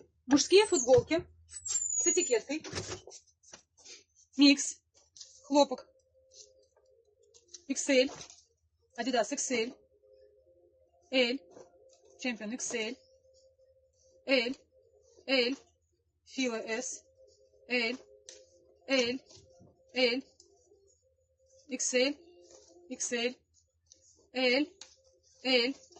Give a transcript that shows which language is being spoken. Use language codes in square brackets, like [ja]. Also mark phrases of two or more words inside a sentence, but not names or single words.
[ru] Мужские футболки с этикеткой. Микс. Хлопок. XL. Adidas XL. L. Champion XL. L. L. Fila S. L. L. L. XL. XL. L. L.